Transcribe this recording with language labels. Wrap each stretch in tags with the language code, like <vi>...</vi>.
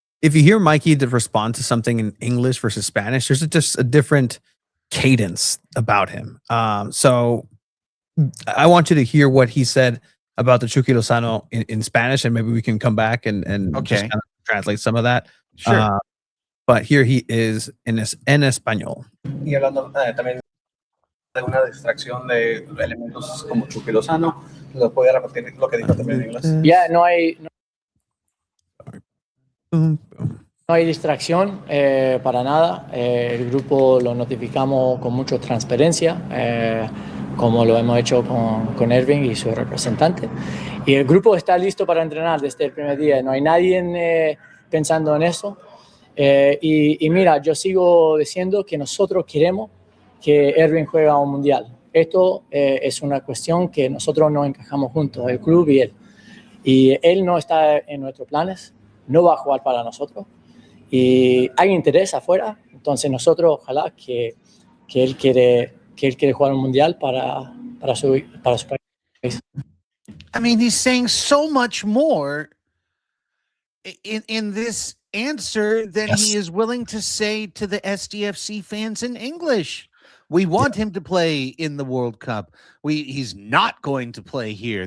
<en>if you hear Mikey to respond to something in English versus Spanish, there's just a different cadence about him. So I want you to hear what he said about the Chucky Lozano in Spanish, and maybe we can come back and just kind of translate some of that. Sure. But here he is</en> <es>en español. Y hablando también de una distracción de elementos como Chucky Lozano, ¿lo puede repetir lo que dijo también en inglés? Yeah, no hay Boom, boom. No hay distracción para nada. El grupo lo notificamos con mucha transparencia, como lo hemos hecho con Hirving y su representante. Y el grupo está listo para entrenar desde el primer día. No hay nadie pensando en eso. Y mira, yo sigo diciendo que nosotros queremos que Hirving juegue a un mundial. Esto es una cuestión que nosotros no encajamos juntos, el club y él. Y él no está en nuestros planes, no va a jugar para nosotros. Y hay interés afuera, entonces nosotros ojalá que él quiere jugar un mundial para su país.</es> <en>I mean, he's saying so much more in this answer than Yes. he is willing to say to the SDFC fans in English. We want him to play in the World Cup. He's not going to play here.</en>